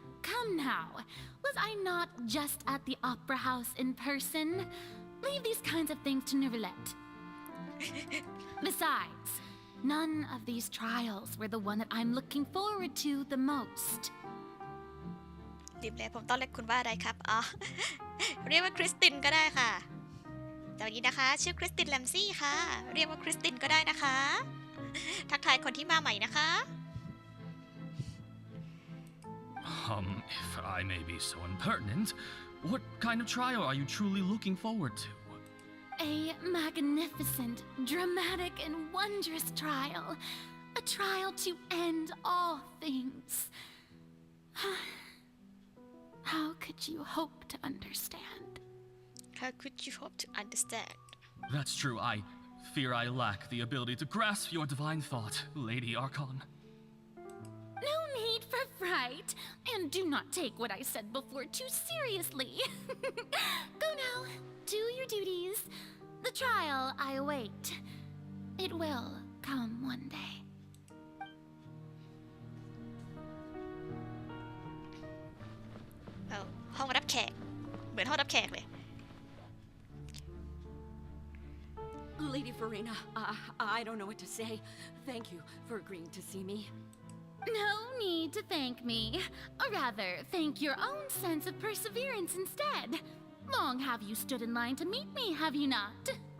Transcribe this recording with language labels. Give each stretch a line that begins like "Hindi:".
English: Come now, was I not just at the Opera House in person? Leave these kinds of things to Neuvillette. Besides, none of these trials were the one that I'm looking forward to the most.
Thai: รีบเลยผมต้องเรียกคุณว่าอะไรครับอ๋อ เรียกว่าคริสตินก็ได้ค่ะสวัสดีนะคะชื่อคริสตินแลมซี่ค่ะเรียกว่าคริสตินก็ได้นะคะทักทายคนที่มาใหม่นะคะ
English: If I may be so impertinent, what kind of trial are you truly looking forward to? A magnificent, dramatic, and wondrous trial. A trial to end all things. How could you hope to understand? How could you hope to understand? That's true. I fear I lack the ability to grasp your divine thought, Lady Archon. No need for fright, and do not take what I said before too seriously. Go now, do your duties. The trial I await. It will come one day.
Thai: ห้องรับแขกเหมือนห้องรับแขกเลย
English: Lady Farina, I don't know what to say. Thank you for agreeing to see me. No need to thank me. Or rather, thank your own sense of perseverance instead. Long have you stood in line to meet me, have you not?